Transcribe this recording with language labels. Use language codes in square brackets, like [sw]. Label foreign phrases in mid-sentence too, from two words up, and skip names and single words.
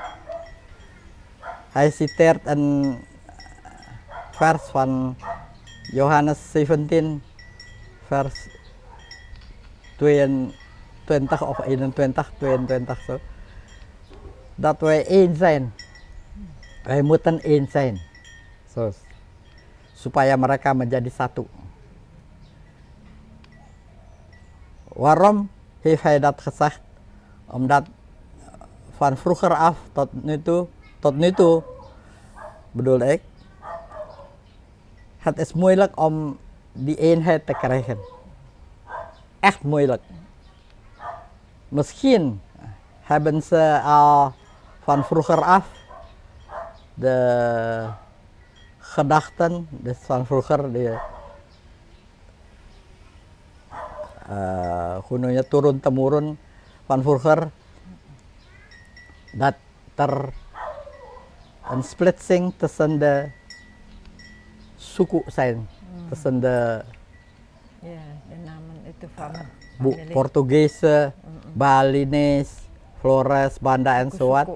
[nl] Hij citeert een vers van Johannes 17, vers 22 of 21, 22 zo. Dat wij één zijn. Wij moeten één zijn. So, [id] supaya mereka menjadi satu. [nl] Waarom heeft hij dat gezegd? Omdat van vroeger af tot nu toe bedoel ik, het is moeilijk om die eenheid te krijgen. Echt moeilijk. Misschien hebben ze al van vroeger af de gedachten, dus van vroeger die hoe noem je, [id] turun temurun [nl] van vroeger, dat er een splitsing tussen de suku zijn, tussen de Ya, de namen itu van familie. Portugese, Balinese, Flores, Banda en zo wat.